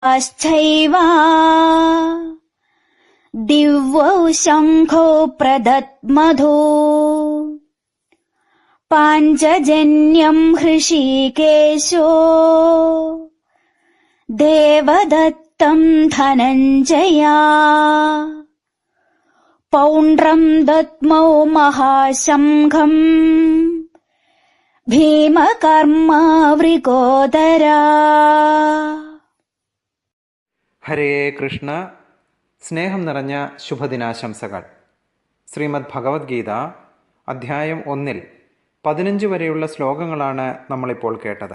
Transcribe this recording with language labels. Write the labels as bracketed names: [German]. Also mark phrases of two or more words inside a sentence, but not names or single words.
[Sanskrit] श्चैव दिव्यौ शङ्खौ प्रदद्मधो पाञ्चजन्यम् हृषीकेशो देवदत्तम् धनञ्जया पौण्ड्रम् दद्मौ महाशङ्खम् ഭീമകർമാവൃകോദരാ. ഹരേ കൃഷ്ണ. [Malayalam] സ്നേഹം നിറഞ്ഞ ശുഭദിനാശംസകൾ. ശ്രീമദ് ഭഗവത്ഗീത അധ്യായം 1 15 വരെയുള്ള ശ്ലോകങ്ങളാണ് നമ്മളിപ്പോൾ കേട്ടത്.